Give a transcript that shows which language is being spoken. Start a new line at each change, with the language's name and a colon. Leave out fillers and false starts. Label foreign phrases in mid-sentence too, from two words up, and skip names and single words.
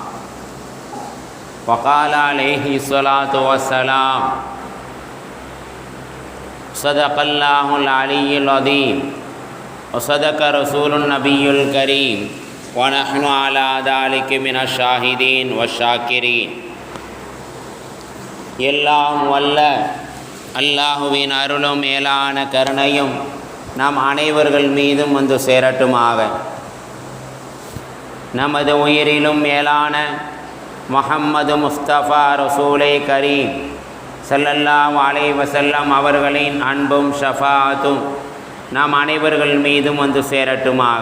Arabic: وقال عليه الصلاة والسلام: صدق الله العلي العظيم وصدق رسول النبي الكريم ونحن على ذلك من الشاهدين والشاكرين.
Tamil: எல்லாம் வல்ல அல்லாஹுவின் அருளும் மேலான கருணையும் நம் அனைவர்கள் மீதும் வந்து சேரட்டுமாக. நமது உயிரிலும் மேலான முஹம்மது முஸ்தபா
Arabic: رسول كريم صلى الله عليه وسلم
Tamil: அவர்களின் அன்பும் ஷஃபாஅத்தும் நம் அனைவர்கள் மீதும் வந்து சேரட்டுமாக.